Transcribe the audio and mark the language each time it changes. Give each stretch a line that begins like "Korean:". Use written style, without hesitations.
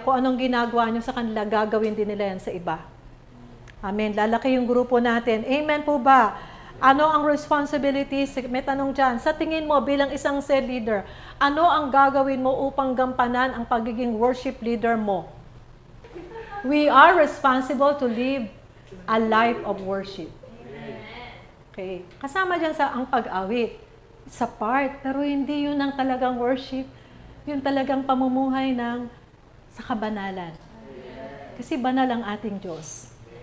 Filipino: Kung anong ginagawa nyo sa kanila, gagawin din nila yan sa iba. Amen. Lalaki yung grupo natin. Amen po ba? Ano ang responsibilities? May tanong dyan. Sa tingin mo, bilang isang cell leader, ano ang gagawin mo upang gampanan ang pagiging worship leader mo?
English: We are responsible to live a life of worship. Okay.
Filipino: Kasama dyan sa ang pag-awit. Sa part, pero hindi yun ang talagang worship. Yung talagang pamumuhay sa kabanalan. Kasi banal ang ating Diyos.